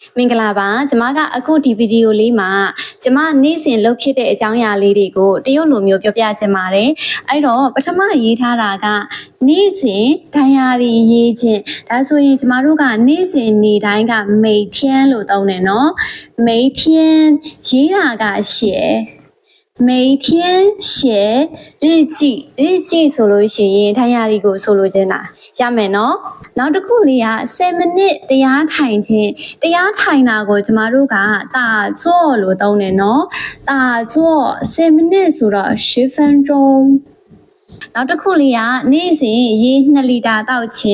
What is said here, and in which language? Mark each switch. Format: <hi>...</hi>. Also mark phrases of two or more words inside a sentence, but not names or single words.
<my>မင်္ဂလာပါကျမကအခုဒီဗီဒီယိုလေးမှာကျမနေ့စဉ်လုပ်ဖြစ်တဲ့အကြောင်းအရာလေးတွေကိုတရုတ်လိုမျိုးပြောပြချင်ပါတယ်အဲ့တော့ပထမရေးထားတာကနေ့စဉ်ဒိုင်ယာရီရေးခြင်းဒါဆိုရင်ကျမတို့ကနေ့စဉ်နေ့တိုင်းက每天လို့သုံးတယ်နော်每天ရေးတာက</my> <zh>写每天写日</zh> <my>记ဆိုလို့ရှိရင်ဒိုင်ယာရီကိုဆိုလိုချင်တာရမယ်နော်နောက်တစ်ခုလေးက10မိနစ်တရားထိုင်ခြင်းတရားထိုင်တာကိုကျမတို့ကတာ ကြော့လို့သုံးတယ်နော်တာကြော့10မိနစ်ဆိုတော့10 分钟နောက်တစ်ခုလေးကနေ့စဉ်ရေ2လီတာတောက်ခြင်း</my>